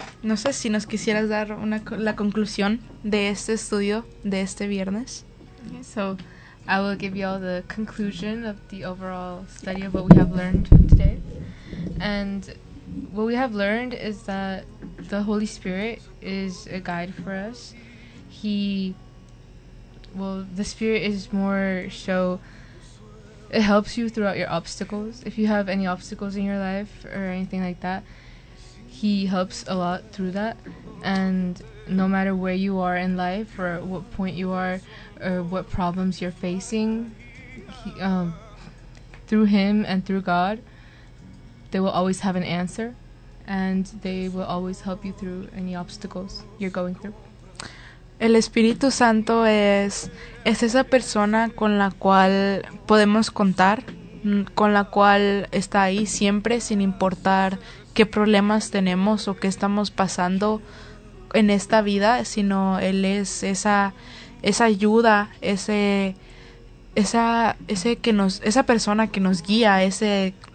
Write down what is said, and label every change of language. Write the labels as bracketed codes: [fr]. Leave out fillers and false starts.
[es] No sé si nos quisieras dar una, la conclusión de este estudio de este viernes. [en] So, I will give you all the conclusion of the overall study of what we have learned today. And what we have learned is that the Holy Spirit is a guide for us. He... Well, the Spirit is more so... It helps you throughout your obstacles. If you have any obstacles in your life or anything like that, He helps a lot through that. And no matter where you are in life or what point you are or what problems you're facing, through Him and through God, they will always have an answer and they will always help you through any obstacles you're going through. [es] El Espíritu Santo es esa persona con la cual podemos contar, con la cual está ahí siempre, sin importar qué problemas tenemos o qué estamos pasando en esta vida, sino Él es esa ayuda, esa persona que nos guía, ese